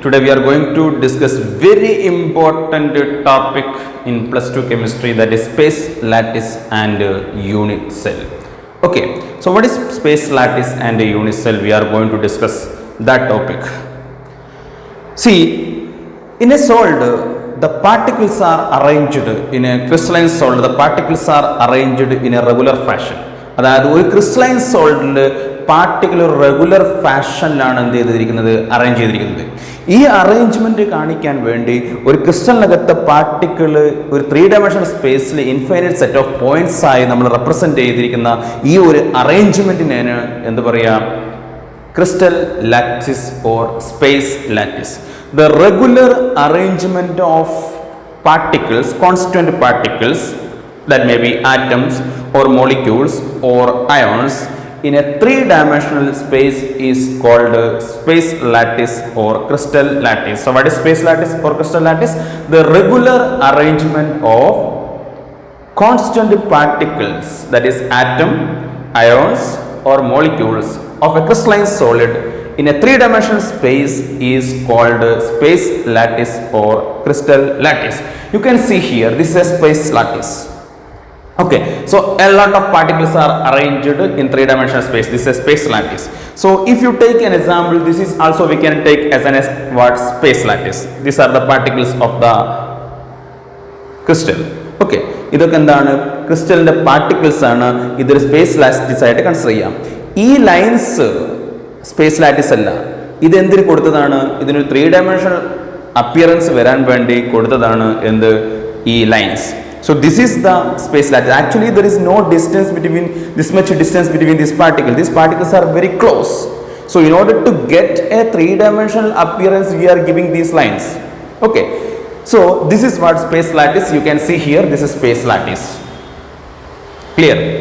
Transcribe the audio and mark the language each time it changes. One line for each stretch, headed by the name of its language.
English: Today we are going to discuss very important topic in plus 2 chemistry, that is space, lattice and unit cell. Okay, so what is space, lattice and unit cell? We are going to discuss that topic. See, in a solid, the particles are arranged in a crystalline solid. The particles are arranged in a regular fashion.
Malayalam: അതായത് ഒരു crystalline സോൾഡിൽ particular regular ഫാഷനിലാണ് എന്ത് ചെയ്തിരിക്കുന്നത്, arrange ചെയ്തിരിക്കുന്നത്. ഈ arrangement കാണിക്കാൻ വേണ്ടി ഒരു ക്രിസ്റ്റലിനകത്തെ particle ഒരു 3 ഡയമെൻഷണൽ സ്പേസിൽ ഇൻഫൈനൈറ്റ് സെറ്റ് ഓഫ് പോയിന്റ്സ് ആയി നമ്മൾ റെപ്രസെൻറ്റ് ചെയ്തിരിക്കുന്ന ഈ ഒരു അറേഞ്ച്മെൻറ്റിനാണ് എന്ത് പറയുക, crystal lattice or space lattice.
English: The regular arrangement of particles, constituent particles, that may be atoms or molecules or ions in a 3-dimensional space is called space lattice or crystal lattice. So what is space lattice or crystal lattice? The regular arrangement of constant particles, that is atom, ions or molecules of a crystalline solid in a 3-dimensional space is called space lattice or crystal lattice. You can see here, this is a space lattice. Okay, so a lot of particles are arranged in 3-dimensional space. This is a space lattice. So if you take an example, this is also we can take as an what space lattice. These are the particles of the crystal.
Malayalam: Okay, ഇതൊക്കെ എന്താണ്, ക്രിസ്റ്റലിന്റെ particles ആണ്. ഇതൊരു space lattice ആയിട്ട് consider ചെയ്യാം. ഈ lines space lattice അല്ല, ഇത് എന്തിന് കൊടുത്തതാണ്, ഇതിനൊരു 3-dimensional അപ്പിയറൻസ് വരാൻ വേണ്ടി കൊടുത്തതാണ് എന്ത്, ഈ lines.
English: So this is the space lattice. Actually there is no distance between this much distance between these particles. These particles are very close. So in order to get a 3-dimensional appearance, we are giving these lines. Okay, so this is what space lattice. You can see here, this is space lattice. Clear?